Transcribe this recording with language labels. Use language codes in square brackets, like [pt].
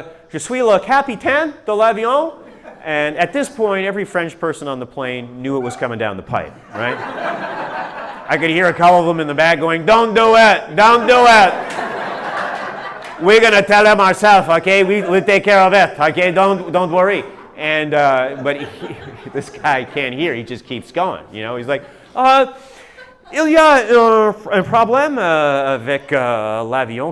[fr] Je suis le capitaine de l'avion. [en] And at this point, every French person on the plane knew it was coming down the pipe, right? I could hear a couple of them in the back going, "Don't do it, don't do it. We're going to tell him ourselves, okay? We'll take care of it, okay? Don't worry." And, but this guy can't hear. He just keeps going, He's like, [fr] "Il y a un problème avec l'avion.